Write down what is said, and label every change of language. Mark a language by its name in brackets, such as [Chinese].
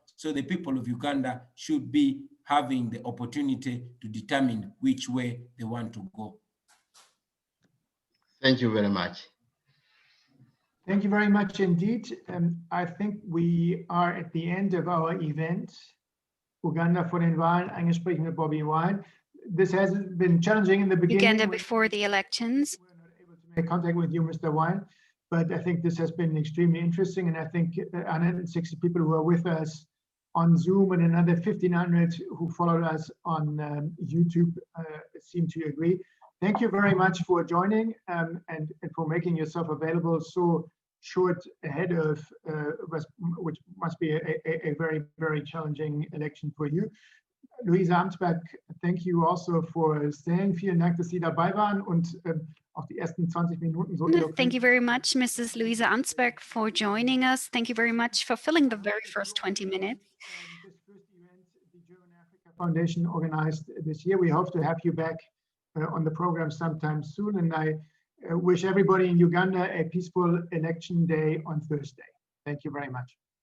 [English] So the people of Uganda should be having the opportunity to determine which way they want to go. Thank you very much. Thank you very much indeed. I think we are at the end of our event. [German] Uganda vor den Wahlen, eingesprochen mit Bobi Wine. [English] This has been challenging in the beginning. Uganda before the elections. We were not able to make contact with you, Mr. Wine, but I think this has been extremely interesting, and I think 160 people who are with us on Zoom and another 1,500 who followed us on YouTube seem to agree. Thank you very much for joining and for making yourself available so short ahead of which must be a very, very challenging election for you. Luisa Amtsberg, thank you also for staying. [German] Vielen Dank, dass Sie dabei waren und auch die ersten 20 Minuten so. [English] Thank you very much, Mrs. Luisa Amtsberg, for joining us. Thank you very much for filling the very first 20 minutes. This first event the German Africa Foundation organized this year. We hope to have you back on the program sometime soon, and I wish everybody in Uganda a peaceful election day on Thursday. Thank you very much.